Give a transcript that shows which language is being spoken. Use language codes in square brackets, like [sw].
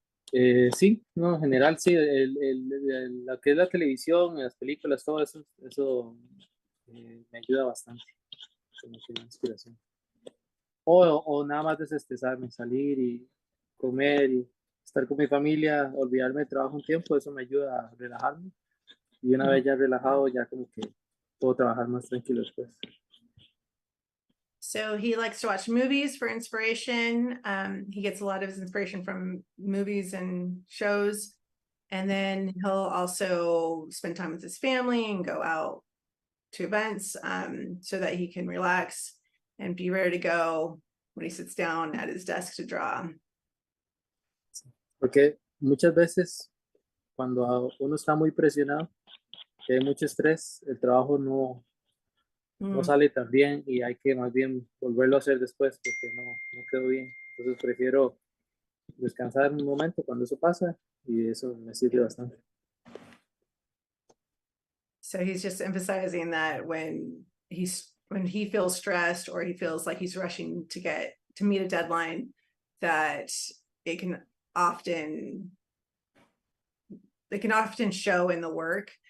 [es] Sí, no, en general sí, lo que es la televisión, las películas, todo eso me ayuda bastante, me da inspiración. O nada más desestresarme, salir y comer y estar con mi familia, olvidarme de trabajo un tiempo, eso me ayuda a relajarme. Y una vez ya relajado, ya como que puedo trabajar más tranquilo después. [en] So he likes to watch movies for inspiration. He gets a lot of his inspiration from movies and shows. And then he'll also spend time with his family and go out to events so that he can relax and be ready to go when he sits down at his desk to draw. [es] Porque muchas veces cuando uno está muy presionado, que hay mucho estrés, el trabajo no sale tan bien y hay que más bien volverlo a hacer después porque no quedó bien. Entonces prefiero descansar un momento cuando eso pasa y eso me sirve bastante. [en] So he's just emphasizing that when he feels stressed or he feels like he's rushing to meet a deadline, that it can often show in the work.